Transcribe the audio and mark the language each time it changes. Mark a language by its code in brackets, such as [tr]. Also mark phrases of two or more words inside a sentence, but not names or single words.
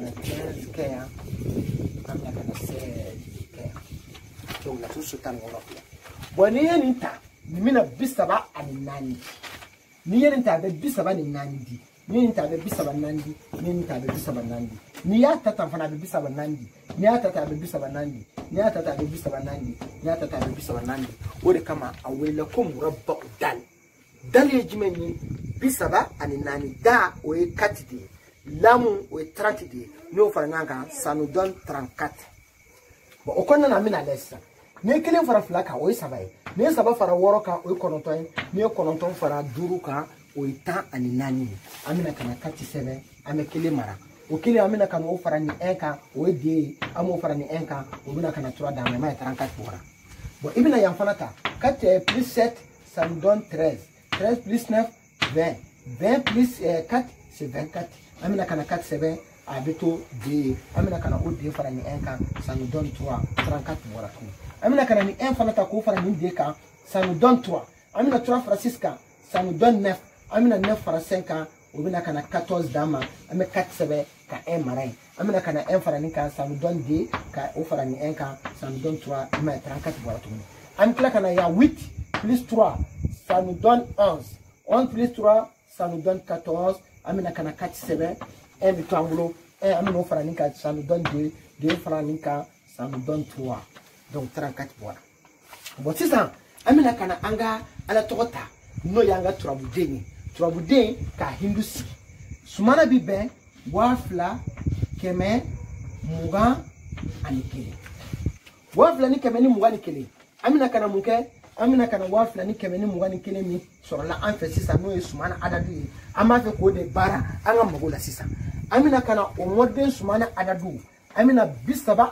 [bm] na 15 kɛ yan an bɛna ka na 16 kɛ yan donc laturu so 16 filɛ bon n'i ye nin ta nin bɛna 34 n'i ye nin ta a bɛ 34 di n'i ye nin ta a bɛ 34 di n'i ye nin ta a bɛ 34 di n'i y'a ta tan fana a bɛ 34 di n'i y'a ta tan a bɛ 34 di n'i y'a ta tan a bɛ 34 di n'i y'a ta tan a bɛ 34 di o de kama a welela ko [ar] مربع دال دال [bm] ye jumɛn ye 34 da o ye 4 de ye lamu o ye 30 de ye n'i y'o fara ɲɔgɔn kan [fr] ça nous donne [bm] 34 bon o kɔnɔna na an bɛna lajɛ sisan n'i ye 1 fara 2 kan o ye 3 ye n'i ye 3 fara 6 kan o ye 9 ye n'i ye 9 fara 5 kan o ye 14 ye an bɛna ka na 4 sɛbɛn an bɛ 1 mara o 1 an bɛna ka na o fara ni 1 kan o ye 2 ye an b'o fara ni 1 kan o bɛna ka na 3 d'a ma i m'a ye 34 bɔra bon i bɛna yan fana ta [fr] 4 plus 7 ça nous donne 13 13 plus 9 20 20 plus 4 c'est 24 [bm] an bɛna ka na 4 sɛbɛn a bɛ to 2 ye an bɛna ka na o 2 fara ni 1 kan [fr] ça nous donne [bm] 3 34 bɔra tuguni an bɛna ka na ni 1 fana ta k'o fara ni 2 kan [fr] ça nous donne [bm] 3 an bɛna 3 fara 6 kan [fr] ça nous donne [bm] 9 an bɛna 9 fara 5 kan o bɛna ka na 14 d'a ma an bɛ 4 sɛbɛn ka 1 mara yen an bɛna ka na 1 fara ni kan [fr] ça nous donne [bm] 2 ka o fara ni 1 kan [fr] ça nous donne [bm] 3 i m'a ye 34 bɔra tuguni an bɛ tila ka na yan [fr] 8 plus 3 ça nous donne 11 11 plus 3 ça nous donne 14 [bm] an bɛna ka na 4 sɛbɛn 1 bɛ to an bolo 1 an bɛna o fara ni kan [fr] ça nous donne [bm] 2 2 fara ni kan [fr] ça nous donne [bm] 3 donc 34 bɔra bon sisan an bɛna ka na an ka ala tɔgɔ ta n'o y'an ka turabuden ye turabuden ka hindu sigi sumana bi bɛn 2000 121 2000 ni 121 an bɛna ka na mun kɛ an bɛna ka na 2000 ni 121 min sɔrɔla an fɛ sisan n'o ye sumana adadu ye an b'a fɛ k'o de baara an ka mago la sisan an bɛna ka na o mɔden sumana adadu an bɛna 34